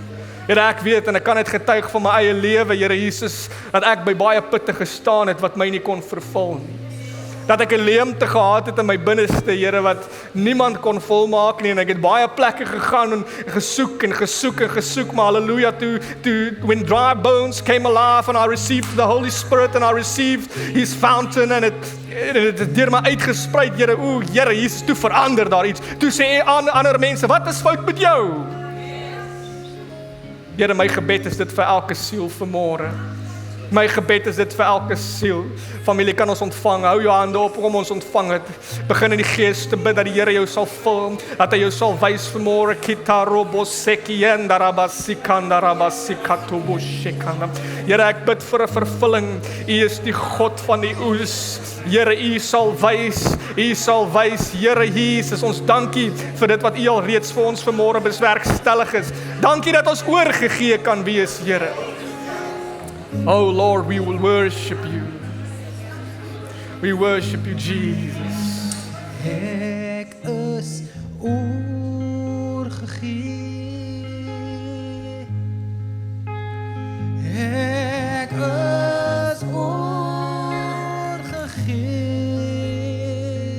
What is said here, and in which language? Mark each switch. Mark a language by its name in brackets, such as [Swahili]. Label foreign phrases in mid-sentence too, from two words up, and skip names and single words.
[Afrikaans] Here, ek weet, en ek kan net getuig van my eie lewe, Here Jesus, dat ek by baie putte gestaan het, wat my nie kon vervul nie. dat ek 'n leemte gehad het in my binneste, Here, wat niemand kon volmaak nie, en ek het baie plekke gegaan en gesoek, maar hallelujah, [English] when dry bones came alive and I received the Holy Spirit and I received His fountain and [Afrikaans] het deur my uitgesprei, Here, Here, Jesus, toe verander daar iets, toe sê ander mense, wat is fout met jou? Here, my gebed is dit vir elke siel vanmôre. My gebed is dit vir elke siel. Familie, kan ons ontvang. Hou jou hande op om ons ontvang het. Begin in die gees te bid dat die Here jou sal vul, dat hy jou sal wys vanmôre. Here, ek bid vir 'n vervulling. U is die God van die oes. Here, U sal wys. Here Jesus, ons dankie vir dit wat U al reeds vir ons vanmôre bewerkstellig is. Dankie dat ons oorgegee kan wees, Here. [English] Oh Lord, we will worship you. We worship you, Jesus. [Afrikaans] Ek is oorgegee. Ek is oorgegee.